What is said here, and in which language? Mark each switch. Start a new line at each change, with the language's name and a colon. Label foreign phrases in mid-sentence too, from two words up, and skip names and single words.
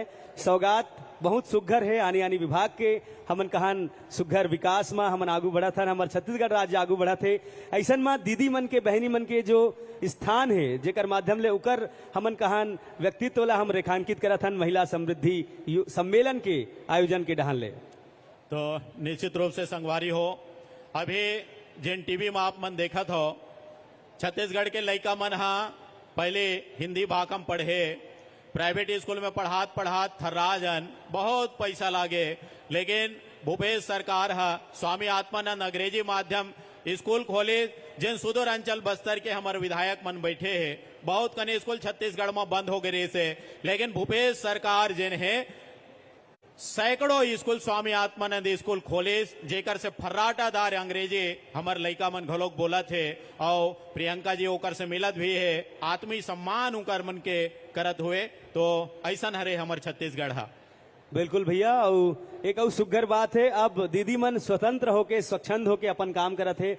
Chhattisgarhi: सौगात बहुत सुघर है आने विभाग के हमन कहान सुघर विकास में हमन आगू बढ़ा था, हमारे छत्तीसगढ़ राज्य आगू बढ़ा थे। ऐसा में दीदी मन के बहनी मन के जो स्थान है जेकर माध्यम ले उकर हमन कहान व्यक्तित्व ला हम रेखांकित करा था महिला समृद्धि सम्मेलन के आयोजन के डहान ले। तो निश्चित रूप से संगवारी हो अभी जिन टीवी में आप मन देखा था छत्तीसगढ़ के लड़का मन पहले हिंदी भाषा पढ़े, प्राइवेट स्कूल में पढ़ात थर्रा जन बहुत पैसा लागे, लेकिन भूपेश सरकार स्वामी आत्मानंद अंग्रेजी माध्यम स्कूल खोले, जिन सुदूर अंचल बस्तर के हमारे विधायक मन बैठे हैं। बहुत कने स्कूल छत्तीसगढ़ में बंद हो गए से, लेकिन भूपेश सरकार जिन है सैकड़ों स्कूल स्वामी आत्मानंद स्कूल खोले, जेकर से फर्राटादार अंग्रेजी हमार लइका मन घलोक बोला थे। और प्रियंका जी ओकर से मिलत भी है, आत्मी सम्मान उकर मन के करत हुए। तो ऐसा हरे हमार छत्तीसगढ़ बिल्कुल भैया। और एक और सुघर बात है, अब दीदी मन स्वतंत्र होके स्वच्छंद होके अपन काम करत है।